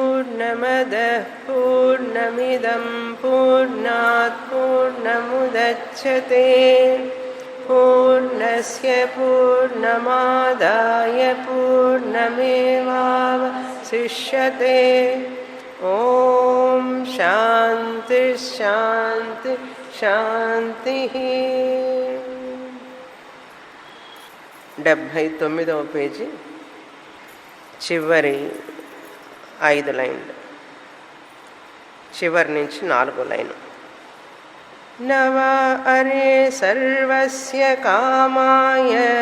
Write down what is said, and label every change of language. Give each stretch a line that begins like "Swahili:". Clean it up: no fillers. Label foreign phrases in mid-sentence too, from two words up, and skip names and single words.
Sanskrit: पूर्णमदः पूर्णमिदं पूर्णात् पूर्णमुदच्यते पूर्णस्य पूर्णमादाय पूर्णमेवावशिष्यते ॐ शान्ति शान्ति शान्तिः
Telugu: 79వ పేజీ చివరి 5 లైన్లు చివరి నుంచి 4 లైన్లు
Sanskrit: నవ అరే సర్వస్య కామాయ